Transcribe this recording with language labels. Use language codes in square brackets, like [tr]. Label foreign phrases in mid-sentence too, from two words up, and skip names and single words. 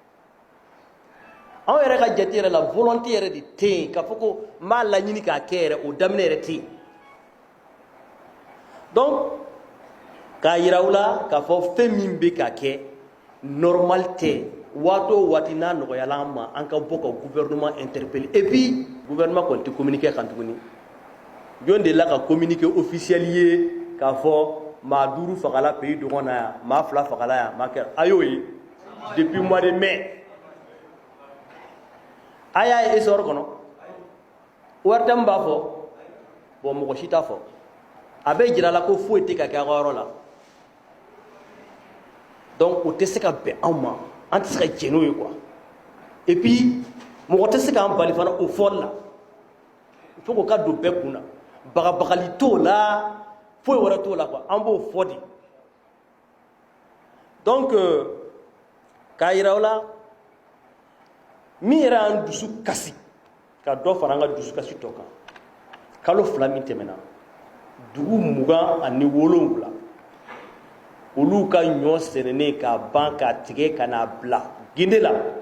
[bm] ma an yɛrɛ ka jate yɛrɛ la volonté yɛrɛ de tɛ yen k'a fɔ ko n b'a laɲini k'a kɛ yɛrɛ o daminɛ yɛrɛ tɛ yen donc k'a yira u la k'a fɔ fɛn min bɛ ka kɛ normal tɛ waati o waati n'a nɔgɔyala an ma an ka bɔ ka [fr] gouvernement interpeller et puis gouvernement [bm] kɔni tɛ communiquer kan tuguni jɔn de la ka [fr] communiquer officiel [bm] ye k'a fɔ maa 5 fagala pays dɔgɔn na yan maa 2 fagala yan maa kɛra a y'o ye [fr] depuis mois de mai [bm] a y'a ye essor kɔnɔ wari tɛ min b'a fɔ bon mɔgɔ si t'a fɔ a bɛ jira la ko foyi tɛ ka kɛ a ka yɔrɔ la donc o tɛ se ka bɛn anw ma an tɛ se ka jɛn n'o ye quoi [fr] et puis [bm] mɔgɔ tɛ se k'an bali fana o fɔli la [fr] il faut [bm] k'o ka don bɛɛ kun na bagabagali t'o la foyi wɛrɛ t'o la quoi an b'o fɔ de donc k'a yira o la min yɛrɛ y'an dusu kasi ka dɔ fara an ka dusu kasi tɔ kan kalo 2 min tɛmɛna dugu 27 olu ka ɲɔ sɛnɛnen k'a ban k'a tigɛ ka n'a bila ginde la